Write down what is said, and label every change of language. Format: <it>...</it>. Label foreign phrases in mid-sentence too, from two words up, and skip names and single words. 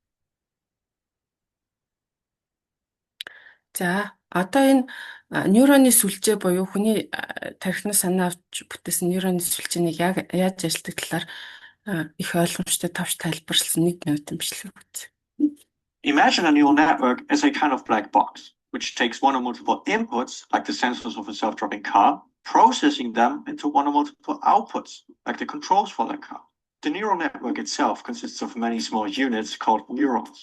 <mn>За одоо энэ нейроны сүлжээ буюу хүний тархинаас санаа авч бүтээсэн нейроны сүлжээнийг яаж ажилладаг талаар их ойлгомжтой тавч тайлбарласан 1 минутын бичлэг үзье.</mn> <en>Imagine a neural network as a kind of black box, which takes one or multiple inputs, like the sensors of a self-driving car, processing them into one or multiple outputs, like the controls for the car. The neural network itself consists of many small units called neurons.</en>